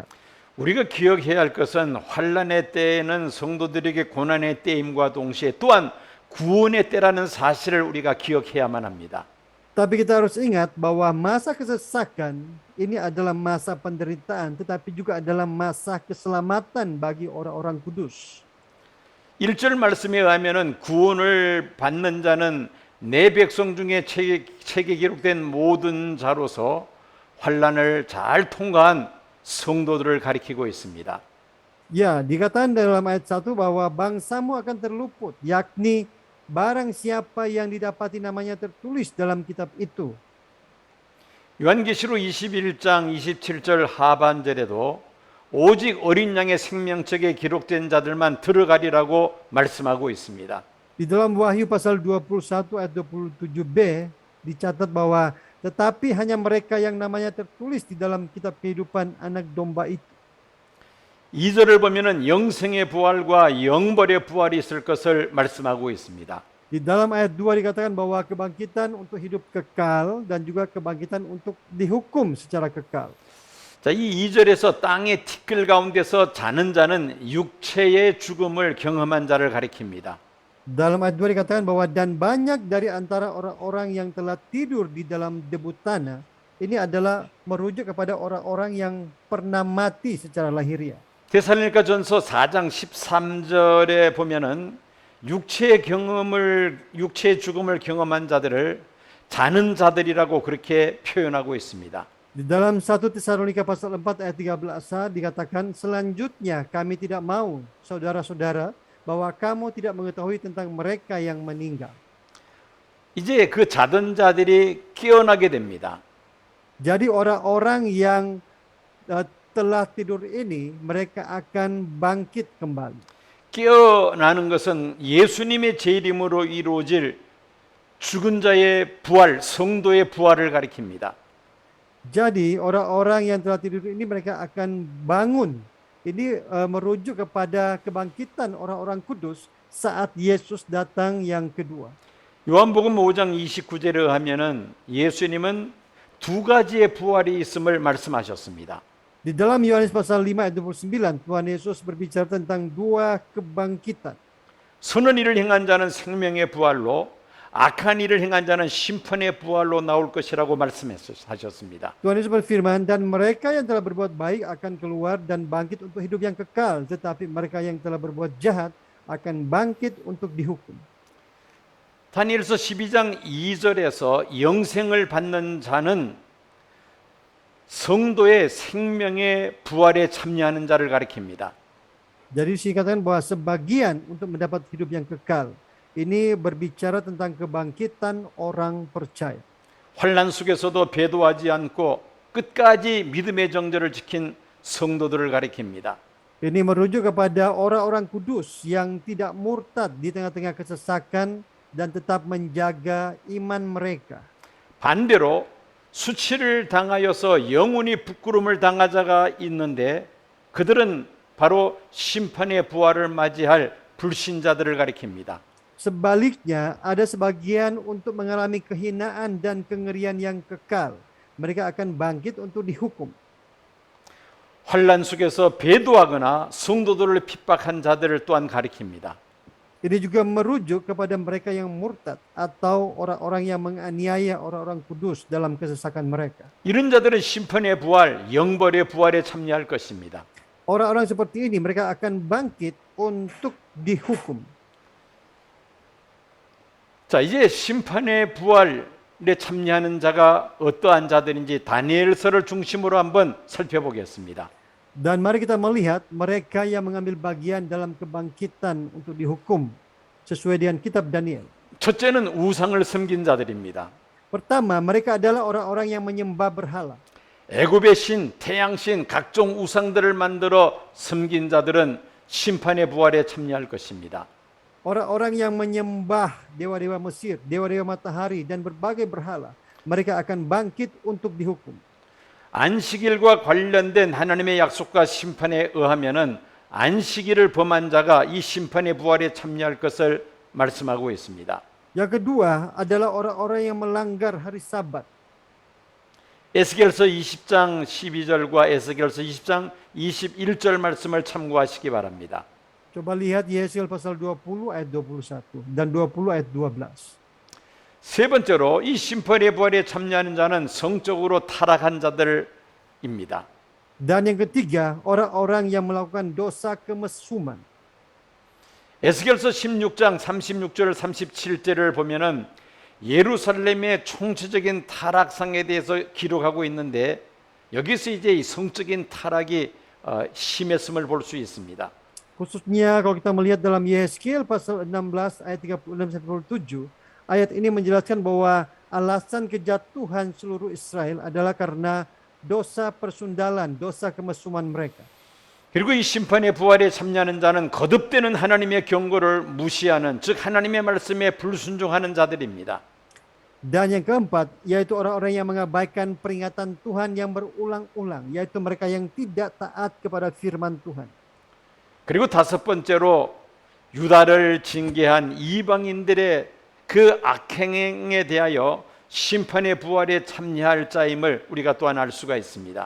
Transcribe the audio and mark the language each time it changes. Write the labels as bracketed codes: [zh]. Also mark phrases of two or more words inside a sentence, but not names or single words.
[ko] 우리가 기억해야 할 것은 환란의 때에는 성도들에게 고난의 때임과 동시에 또한 구원의 때라는 사실을 우리가 기억해야만 합니다. [id] Tapi kita harus ingat bahwa masa kesesakan ini adalah masa penderitaan, tetapi juga adalah masa keselamatan bagi orang-orang kudus. [ko] 1절 말씀에 의하면은 구원을 받는 자는 내 백성 중에 책에 기록된 모든 자로서 환란을 잘 통과한 성도들을 가리키고 있습니다. [id] Ya, dikatakan dalam ayat 1 bahwa bangsamu akan terluput, yakni barang siapa yang didapati namanya tertulis dalam kitab itu. [ko] 요한계시록 21장 27절 하반절에도 오직 어린 양의 생명책에 기록된 자들만 들어가리라고 말씀하고 있습니다. [id] Di dalam Wahyu pasal 21 ayat 27b dicatat bahwa tetapi hanya mereka yang namanya tertulis di dalam kitab kehidupan anak domba itu. [ko] 2절을 보면은 영생의 부활과 영벌의 부활이 있을 것을 말씀하고 있습니다. [id] Di dalam ayat 2 dikatakan bahwa kebangkitan untuk hidup kekal dan juga kebangkitan untuk dihukum secara kekal. [ko] 자, 이 2절에서 땅의 티끌 가운데서 자는 자는 육체의 죽음을 경험한 자를 가리킵니다. [id] Dalam ayat 2 dikatakan bahwa dan banyak dari antara orang-orang yang telah tidur di dalam debu tanah ini adalah merujuk kepada orang-orang yang pernah mati secara lahiriah. [ko] 데살로니가전서 4장 13절에 보면은 육체의 죽음을 경험한 자들을 자는 자들이라고 그렇게 표현하고 있습니다. [id] Di dalam 1 Tesalonika pasal 4 ayat 13a dikatakan selanjutnya kami tidak mau saudara-saudara bahwa kamu tidak mengetahui tentang mereka yang meninggal. [ko] 이제 그 자던 자들이 깨어나게 됩니다. [id] Jadi orang-orang yang telah tidur ini mereka akan bangkit kembali. [ko] 깨어나는 것은 예수님의 제 이름으로 이루어질 죽은 자의 부활, 성도의 부활을 가리킵니다. [id] Jadi orang-orang yang telah tidur ini mereka akan bangun. Ini merujuk kepada kebangkitan orang-orang kudus saat Yesus datang yang kedua. [ko] 요한복음 5장 29절에 의하면은 예수님은 두 가지의 부활이 있음을 말씀하셨습니다. [id] Di dalam Yohanes pasal 5 ayat 29 Tuhan Yesus berbicara tentang dua kebangkitan. [ko] 선한 일을 행한 자는 생명의 부활로 악한 일을 행한 자는 심판의 부활로 나올 것이라고 말씀하셨습니다. [id] Tuhan Yesus berfirman, dan mereka yang telah berbuat baik akan keluar dan bangkit untuk hidup yang kekal, tetapi mereka yang telah berbuat jahat akan bangkit untuk dihukum. [ko] 다니엘서 12장 2절에서 영생을 받는 자는 성도의 생명의 부활에 참여하는 자를 가리킵니다. [id] Jadi dikatakan bahwa sebagian untuk mendapat hidup yang kekal. Ini berbicara tentang kebangkitan orang percaya. [ko] 환난 속에서도 배도하지 않고 끝까지 믿음의 정절을 지킨 성도들을 가리킵니다. [id] Ini merujuk kepada orang-orang kudus yang tidak murtad di tengah-tengah kesesakan dan tetap menjaga iman mereka. [ko] 반대로 수치를 당하여서 영원히 부끄러움을 당한 자가 있는데 그들은 바로 심판의 부활을 맞이할 불신자들을 가리킵니다. [id] Sebaliknya, ada sebagian untuk mengalami kehinaan dan kengerian yang kekal. Mereka akan bangkit untuk dihukum. [ko] 환난 속에서 배도하거나 성도들을 핍박한 자들을 또한 가리킵니다. [id] Ini juga merujuk kepada mereka yang murtad atau orang-orang yang menganiaya orang-orang kudus dalam kesesakan mereka. [ko] 이런 자들은 심판의 부활, 영벌의 부활에 참여할 것입니다. [id] Orang-orang seperti ini mereka akan bangkit untuk dihukum. [ko] 자, 이제 심판의 부활에 참여하는 자가 어떠한 자들인지 다니엘서를 중심으로 한번 살펴보겠습니다. [id] Dan mari kita melihat mereka yang mengambil bagian dalam kebangkitan untuk dihukum sesuai dengan kitab Daniel. [ko] 첫째는 우상을 섬긴 자들입니다. [id] Pertama, mereka adalah orang-orang yang menyembah berhala. [ko] 애굽의 신, 태양신, 각종 우상들을 만들어 섬긴 자들은 심판의 부활에 참여할 것입니다. [id] Orang-orang yang menyembah dewa-dewa Mesir, dewa-dewa matahari dan berbagai berhala, mereka akan bangkit untuk dihukum. [ko] 안식일과 관련된 하나님의 약속과 심판에 의하면은 안식일을 범한 자가 이 심판의 부활에 참여할 것을 말씀하고 있습니다. [id] Yang kedua adalah orang-orang yang melanggar hari Sabat. [ko] 에스겔서 20장 12절과 에스겔서 20장 21절 말씀을 참고하시기 바랍니다. [id] Coba lihat Yesaya pasal 20 ayat 21 dan 20 ayat 12. [ko] 세 번째로 이 심판의 부활에 참여하는 자는 성적으로 타락한 자들입니다. [id] Dan yang ketiga, orang-orang yang melakukan dosa kemesuman. [ko] 에스겔서 16장 36절 37절을 보면은 예루살렘의 총체적인 타락상에 대해서 기록하고 있는데 여기서 이제 이 성적인 타락이 심했음을 볼 수 있습니다. [id] Khususnya kalau kita melihat dalam Yeskiel pasal 16 ayat 36-37, Ayat ini menjelaskan bahwa alasan kejatuhan seluruh Israel adalah karena dosa persundalan, dosa kemesuman mereka. [ko] 그리고 이 심판의 부활에 참여하는 자는 거듭되는 하나님의 경고를 무시하는, 즉 하나님의 말씀에 불순종하는 자들입니다. [id] Dan yang keempat, yaitu orang-orang yang mengabaikan peringatan Tuhan yang berulang-ulang, yaitu mereka yang tidak taat kepada firman Tuhan. [ko] 그리고 다섯 번째로 유다를 징계한 이방인들의 그 악행에 대하여 심판의 부활에 참여할 자임을 우리가 또한 알 수가 있습니다.